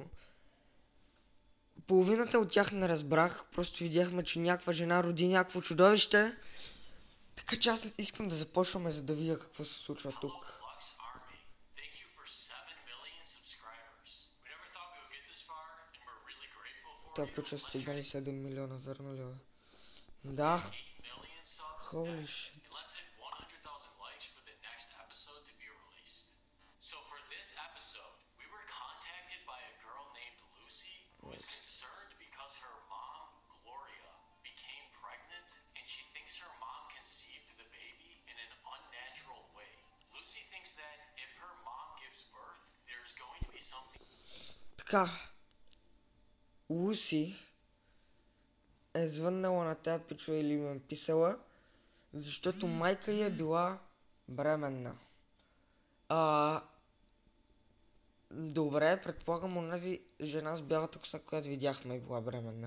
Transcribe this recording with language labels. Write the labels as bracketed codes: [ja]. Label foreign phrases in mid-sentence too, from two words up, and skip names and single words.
[bg] Половината от тях не разбрах, просто видяхме, че някаква жена роди някакво чудовище. Така че аз искам да започваме, за да видя какво се случва тук. Той пича стигнали 7 милиона, верно ли бе? Да. [en] Holy shit. Was concerned because her mom, Gloria, became pregnant and she thinks her mom conceived the baby in an unnatural way. Lucy thinks that if her mom gives birth, there's going to be something... [bg] Така. Луси е звъннала на тая пичова или им е писала, защото майка ѝ е била бременна. Добре, предполагам, онази жена с бялата коса, която видяхме, е била бременна.